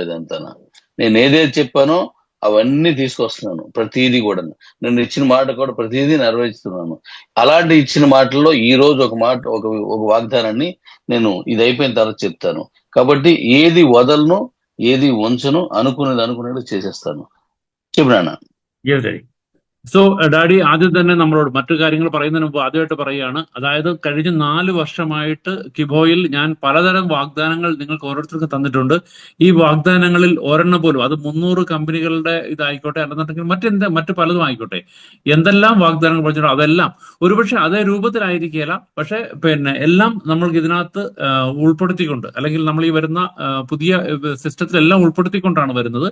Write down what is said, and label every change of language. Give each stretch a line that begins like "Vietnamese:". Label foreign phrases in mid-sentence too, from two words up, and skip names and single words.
Telugu: అదంతా నేను ఏదైతే చెప్పానో అవన్నీ తీసుకొస్తున్నాను. ప్రతిదీ కూడా నేను ఇచ్చిన మాట కూడా ప్రతిదీ నెరవేర్చుతున్నాను. అలాంటి ఇచ్చిన మాటల్లో ఈ రోజు ఒక మాట, ఒక వాగ్దానాన్ని నేను ఇది అయిపోయిన తర్వాత చెప్తాను. కాబట్టి ఏది వదలను, ఏది ఉంచను, అనుకునేది చేసేస్తాను. చెప్పినా?
English: yes daddy.
Malayalam: സോ ഡാഡി ആദ്യം തന്നെ നമ്മളോട് മറ്റു കാര്യങ്ങൾ പറയുന്നതിന് മുമ്പ് ആദ്യമായിട്ട് പറയുകയാണ്. അതായത് കഴിഞ്ഞ 4 വർഷമായിട്ട് കിബോയിൽ ഞാൻ പലതരം വാഗ്ദാനങ്ങൾ നിങ്ങൾക്ക് ഓരോരുത്തർക്കും തന്നിട്ടുണ്ട്. ഈ വാഗ്ദാനങ്ങളിൽ ഒരെണ്ണം പോലും, അത് 300 കമ്പനികളുടെ ഇതായിക്കോട്ടെ, അല്ലെന്നുണ്ടെങ്കിൽ മറ്റു പലതും ആയിക്കോട്ടെ, എന്തെല്ലാം വാഗ്ദാനങ്ങൾ പറഞ്ഞിട്ടോ അതെല്ലാം ഒരുപക്ഷെ അതേ രൂപത്തിലായിരിക്കില്ല, പക്ഷെ എല്ലാം നമ്മൾക്ക് ഇതിനകത്ത് ഉൾപ്പെടുത്തിക്കൊണ്ട്, അല്ലെങ്കിൽ നമ്മൾ ഈ വരുന്ന പുതിയ സിസ്റ്റത്തിലെല്ലാം ഉൾപ്പെടുത്തിക്കൊണ്ടാണ് വരുന്നത്.